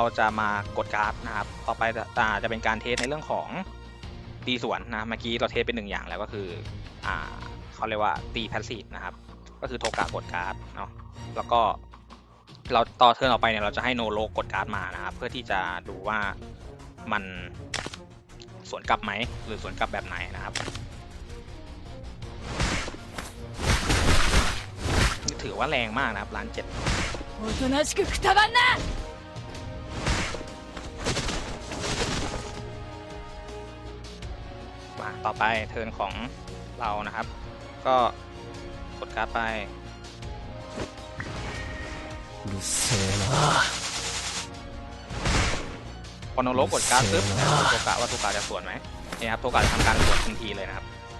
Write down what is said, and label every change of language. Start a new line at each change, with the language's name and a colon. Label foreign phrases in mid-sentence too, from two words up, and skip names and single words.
Thai: จะมากดการ์ดนะครับต่อไปจะเป็นการเทสในเรื่องของตีสวนนะเมื่อกี้เราเทสเป็น1อย่างแล้วก็คือเขาเรียกว่าตีแพสซีฟนะครับก็คือโทกะกดการ์ดเนาะแล้วก็เราต่อเทิร์นออกไปเนี่ยเราจะให้โนโลกดการ์ดมานะครับเพื่อที่จะดูว่ามันสวนกลับไหมหรือสวนกลับแบบไหนนะครับถือว่าแรงมากนะครับล้าน7
Japanese: おとなしくくたばんな
Thai: มาต่อไปเทิร์นของเรานะครับก็กดการ์ดไปพอโนโลกดการ์ดปึ๊บโทกะว่าโทกะจะสวนไหมนี่ครับโทกะจะทำการสวนทันทีเลยนะครับ